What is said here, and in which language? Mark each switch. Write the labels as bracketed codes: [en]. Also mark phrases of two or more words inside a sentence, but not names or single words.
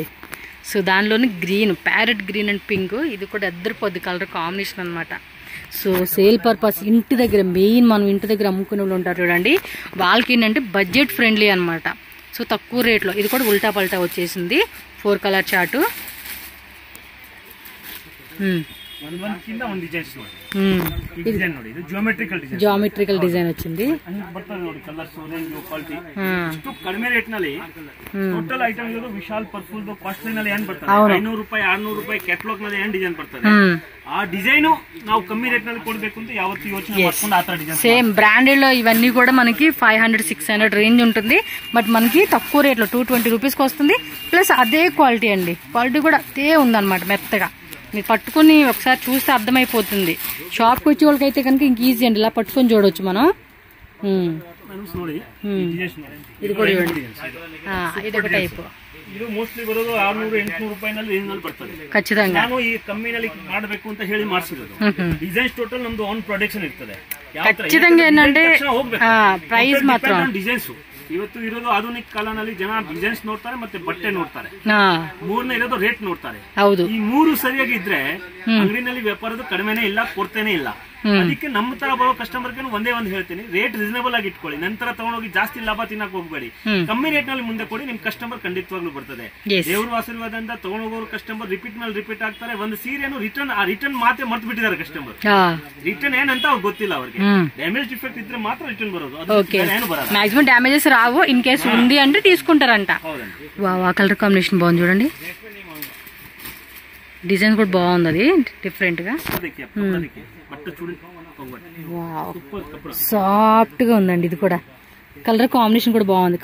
[te] సో దానిలోని గ్రీన్, [en] parrot green and pink, [te] ఇది కూడా అద్దరిపోద్ది [en] colour combination [te] అనమాట. [en] so sale purpose [te] ఇంటి దగ్గర, మెయిన్ మనం ఇంటి దగ్గర అమ్ముకునే వాళ్ళు ఉంటారు చూడండి, వాళ్ళకి ఏంటంటే [en] budget friendly [te] అనమాట. సో తక్కువ రేట్లో. ఇది కూడా [hi] उल्टा पल्टा [te] వచ్చేసింది, 4 [en] colour chart. geometrical design వచ్చింది. [kn] ಕಡಿಮೆ ರೇಟ್ ನಲ್ಲಿ [en] total item [kn] ಇದು ವಿಶಾಲ್ ಪರ್ಫುಲ್ ಕಾಸ್ಟ್ಲಿ ನಲ್ಲಿ ಏನ್ ಬರ್ತದೆ 500 ರೂಪಾಯಿ 600 ರೂಪಾಯಿ ಕ್ಯಾಟಲಾಗ್ ನಲ್ಲಿ ಏನ್ ಡಿಸೈನ್ ಬರ್ತದೆ, ಆ ಡಿಸೈನ್ ನಾವು ಕಮ್ಮಿ ರೇಟ್ ನಲ್ಲಿ ಕೊಡಬೇಕು ಅಂತ ಯಾವತ್ತೂ ಯೋಚನೆ ಮಾಡ್ಕೊಂಡು ಆ ತರ ಡಿಸೈನ್. [en] same branded [te] లో ఇవన్నీ కూడా మనకి 500-600 రేంజ్ ఉంటుంది, బట్ మనకి తక్కువ రేట్ లో 220 రూపీస్కి వస్తుంది. ప్లస్ అదే క్వాలిటీ అండి, క్వాలిటీ కూడా అదే ఉందన్నమాట మెత్తగా. మీరు పట్టుకుని ఒకసారి చూస్తే అర్థమైపోతుంది. షాప్కి వచ్చే వాళ్ళకైతే కనుక ఇంక ఈజీ అండి, ఇలా పట్టుకొని చూడవచ్చు మనం. ఇది కూడా చూడండి, ఇది ఒక టైప్. [kn] ಇದು ಮೋಸ್ಟ್ಲಿ ಬರೋದು 600-800 ರೂಪಾಯಿನಲ್ಲಿ ರೇಂಜ್ ಬರ್ತದೆ [te] ಖచ్చితంగా. [kn] ನಾನು ಈ ಕಮ್ಮಿನಲ್ಲಿ ಮಾಡಬೇಕು ಅಂತ ಹೇಳಿ ಮಾಡಿಸಿರೋದು. [en] designs total [kn] ನಮ್ದು [en] own production [kn] ಇರ್ತದೆ. [te] ఖచ్చితంగా ఏంటంటే ప్రైస్ మాత్రం [kn] ಡಿಸೈನ್ಸ್ ಇವತ್ತು ಇರೋದು ಆಧುನಿಕ ಕಾಲದಲ್ಲಿ ಜನ ಡಿಸೈನ್ಸ್ ನೋಡ್ತಾರೆ ಮತ್ತೆ ಬಟ್ಟೆ ನೋಡ್ತಾರೆ. ಮೂರನೇ ಇರೋದು ರೇಟ್ ನೋಡ್ತಾರೆ. ಹೌದು, ಈ ಮೂರು ಸರಿಯಾಗಿ ಇದ್ರೆ ಅಂಗಡಿನಲ್ಲಿ ವ್ಯಾಪಾರದ ಕಡಿಮೆನೇ ಇಲ್ಲ, ಕೊಡ್ತೇನೆ ಇಲ್ಲ. ಅದಕ್ಕೆ ನಮ್ಮ ತರ ಬರೋ ಕಸ್ಟಮರ್ಗೆ ಒಂದೇ ಒಂದು ಹೇಳ್ತೀನಿ, [en] rate reasonable [kn] ಆಗಿ ಇಟ್ಕೊಳ್ಳಿ. ನಂತರ ತಗೊಂಡೋಗಿ ಜಾಸ್ತಿ ಲಾಭ ತಿನ್ನಕ್ ಹೋಗ್ಬೇಡಿ. ಕಮ್ಮಿ ರೇಟ್ ನಲ್ಲಿ ಮುಂದೆ ಕೊಡಿ, ನಿಮ್ ಕಸ್ಟಮರ್ ಖಂಡಿತವಾಗ್ಲೂ ಬರ್ತದೆ. ದೇವ್ರ ಆಶೀರ್ವಾದದಿಂದ ತಗೊಂಡೋಗೋರು [en] customer repeat [kn] ಮೇಲೆ ರಿಪೀಟ್ ಆಗ್ತಾರೆ. ಒಂದು ಸೀರೆನು ರಿಟರ್ನ್ ಮಾತೆ ಮರ್ತು ಬಿಟ್ಟಿದ್ದಾರೆ ಕಸ್ಟಮರ್. ರಿಟರ್ನ್ ಏನಂತ ಅವ್ರಿಗೆ ಗೊತ್ತಿಲ್ಲ. ಅವ್ರಿಗೆ [en] damage defect [kn] ಇದ್ರೆ ಮಾತ್ರ ರಿಟರ್ನ್ ಬರೋದು, ಏನು ಬರಲ್ಲ. [en] maximum damages [te] రావు. [en] in case [te] ఉంది అంటే తీసుకుంటారంట. వావ్, ఆ [en] colour combination [te] బాగుంది చూడండి. డిజైన్ కూడా బాగుంది, అది డిఫరెంట్ గా. సాఫ్ట్ గా ఉందండి. ఇది కూడా [en] colour combination [te] కూడా బాగుంది.